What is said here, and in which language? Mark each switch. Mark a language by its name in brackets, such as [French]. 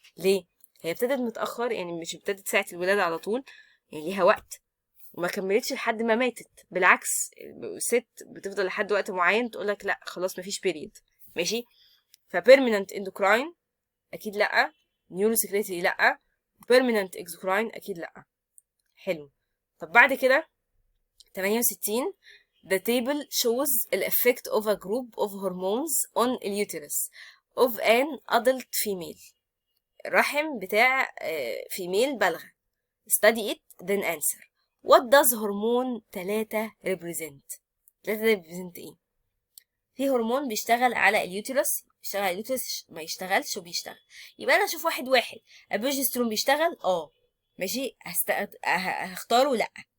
[Arabic] ليه؟ هي ابتدت متأخر، يعني مش ابتدت ساعة الولادة على طول، يعني ليها وقت، وما كملتش لحد ما ماتت. بالعكس، الست بتفضل لحد وقت معين تقولك لا خلاص مفيش بيريد. ماشي. فبيرمننت اندوكراين اكيد لا، نيورو سكريتري لا، بيرمننت اكزوكراين اكيد لا. حلو. طب بعد كده 68 [English] the table shows the effect of a group of hormones on the uterus of an adult female. [Arabic] الرحم بتاع female بالغة. [English] study it then answer. what does [Arabic] هرمون 3 represent؟ 3 represent ايه؟ في هرمون بيشتغل على اليوتيرس، بيشتغل على اليوتيرس، ما يشتغلش وبيشتغل. يبقى انا اشوف واحد البروجسترون بيشتغل، ماشي، هختاره لا.